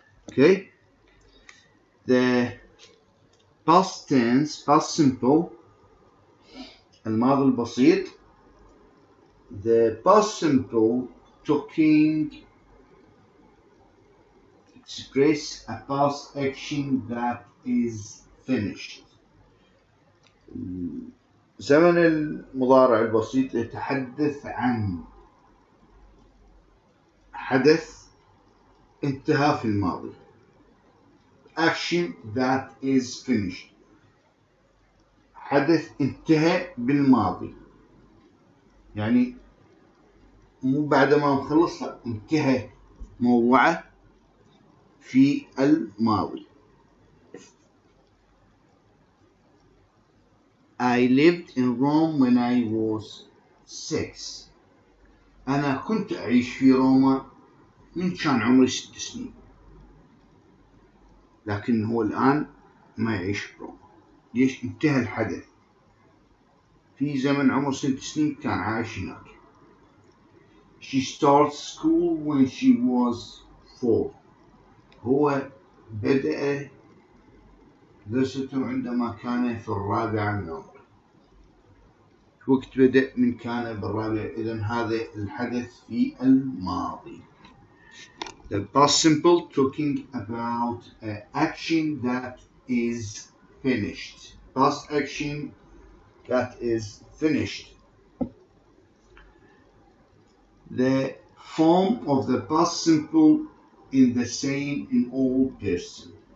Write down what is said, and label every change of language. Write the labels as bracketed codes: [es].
[en] Okay, the past tense past simple [ar] الماضي البسيط. [en] The past simple talking express a past action that is finished. [ar] زمن المضارع البسيط يتحدث عن حدث انتهى في الماضي. Action that is finished. حدث انتهى بالماضي، يعني مو بعد ما نخلص، انتهى موضوعه في الماضي. [en] I lived in Rome when I was 6. [ar] أنا كنت أعيش في روما من كان عمري 6 سنين، لكن هو الآن ما يعيش بروما. ليش؟ انتهى الحدث. في زمن عمر 6 سنين كان عايش هناك. [en] She started school when she was 4. [ar] هو بدأ درسته عندما كان في الرابعة من عمره. وقت بدأ من كان بالرابع، إذن هذا الحدث في الماضي. [en] The past simple talking about action that is finished. Past action that is finished. The form of the past simple is the same in all person.